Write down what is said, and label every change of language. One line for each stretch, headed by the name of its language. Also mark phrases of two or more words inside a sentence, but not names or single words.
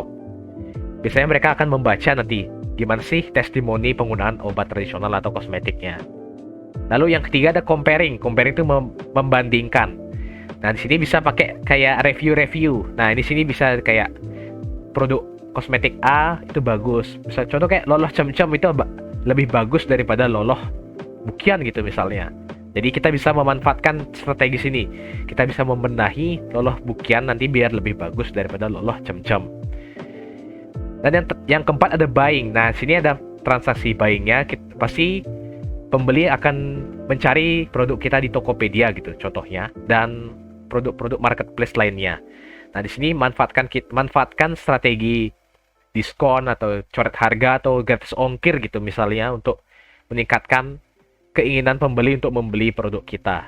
Indonesian: Biasanya mereka akan membaca nanti gimana sih testimoni penggunaan obat tradisional atau kosmetiknya. Lalu yang ketiga ada comparing. Comparing itu membandingkan. Nah, di sini bisa pakai kayak review. Nah, di sini bisa kayak produk kosmetik A itu bagus. Misal contoh kayak loloh cem-cem itu lebih bagus daripada loloh bukian gitu misalnya. Jadi kita bisa memanfaatkan strategi sini. Kita bisa membenahi loloh bukian nanti biar lebih bagus daripada loloh cem-cem. Dan yang keempat ada buying. Nah, sini ada transaksi buyingnya. Pasti pembeli akan mencari produk kita di Tokopedia gitu contohnya, dan produk-produk marketplace lainnya. Nah, di sini manfaatkan strategi diskon atau coret harga atau gratis ongkir gitu misalnya untuk meningkatkan keinginan pembeli untuk membeli produk kita.